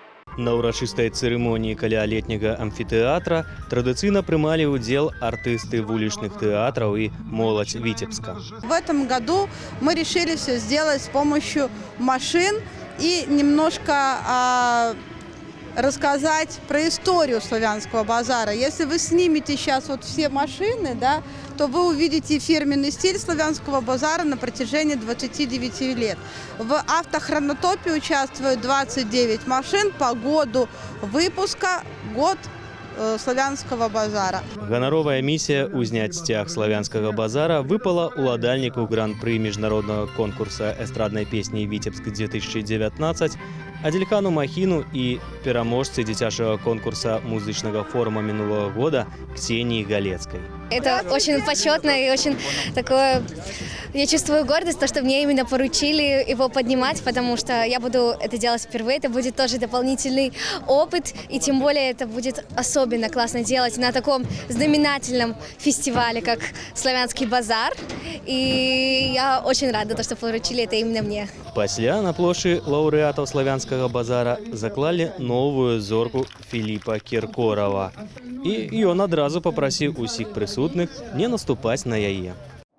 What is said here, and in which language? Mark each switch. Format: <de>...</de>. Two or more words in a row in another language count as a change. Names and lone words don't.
<be>На ўрачыстай цырымоніі каля летняга амфітэатра традыцыйна прымалі ўдзел артысты вулічных тэатраў і моладзь Витебска.</be> <ru>В этом году мы решили все сделать с помощью машин и немножко рассказать про историю славянского базара. Если вы снимете сейчас вот все машины, да, то вы увидите фирменный стиль славянского базара на протяжении 29 лет. В автохронотопе участвуют 29 машин по году выпуска, год славянского базара.</ru> <be>Ганаровая миссия «Узняць сцяг славянскага базара» выпала уладальніку гран-пры міжнароднага конкурса эстраднай песні «Витебск-2019» Адельхану Махину и пераможцы дзіцячага конкурса музычнага форума минулого года Ксении Галецкой.</be> <ru>Это очень почетно и очень такое... Я чувствую гордость, то, что мне именно поручили его поднимать, потому что я буду это делать впервые. Это будет тоже дополнительный опыт, и тем более это будет особенно классно делать на таком знаменательном фестивале, как «Славянский базар». И я очень рада, то, что поручили это именно мне.</ru> <be>Пасля на плошчы лаўрэатаў славянскага базара заклалі новую зорку Філіпа Кіркорава. І ён адразу папрасіў усіх прысутных не наступаць на яе.</be>